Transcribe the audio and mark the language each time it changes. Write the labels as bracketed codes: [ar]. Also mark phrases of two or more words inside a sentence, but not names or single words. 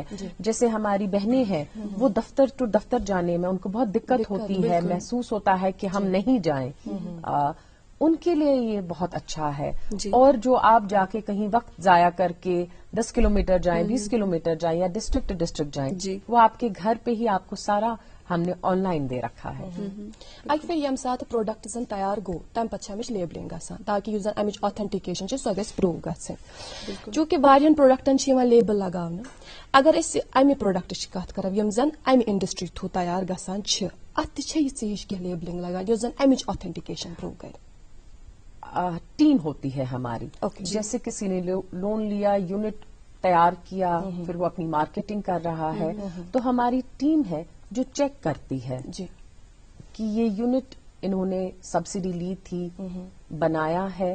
[ur] جیسے ہماری بہنیں ہیں وہ دفتر ٹو دفتر جانے میں ان کو بہت دقت ہوتی ہے, محسوس ہوتا ہے کہ ہم نہیں جائیں, ان کے لیے یہ بہت اچھا ہے. اور جو آپ جا کے کہیں وقت ضائع کر کے 10 کلومیٹر جائیں, 20 کلومیٹر جائیں یا [en] district to district [ur] جائیں, وہ آپ کے گھر پہ ہی آپ کو سارا ہم نے آن لائن دے رکھا ہے. [ks] اکہ پھر یم سات پروڈکٹ زن تیار گو تم پتہ امچ لیبلنگ گژھان تاکہ یس زن امچ آتھنٹکیشن سو گژھِ پروو گژھن. چونکہ واریاہن پروڈکٹن لیبل لگاونہٕ. اگر أسۍ امہِ پروڈکٹٕچ کتھ کرو یم زن امہِ انڈسٹری تھرو تیار گژھان چھ اتھ تہِ چھےٚ یِژھے ہِش کینٛہہ لیبلنگ لگان یۄس زن امچ آتھنٹکیشن پروو کرِ. [ur] ٹیم ہوتی ہے ہماری. جیسے کسی نے لون لیا, یونٹ تیار کیا, پھر وہ اپنی مارکیٹنگ کر رہا ہے, تو ہماری ٹیم ہے جو چیک کرتی ہے کہ یہ یونٹ انہوں نے سبسڈی لی تھی, بنایا ہے.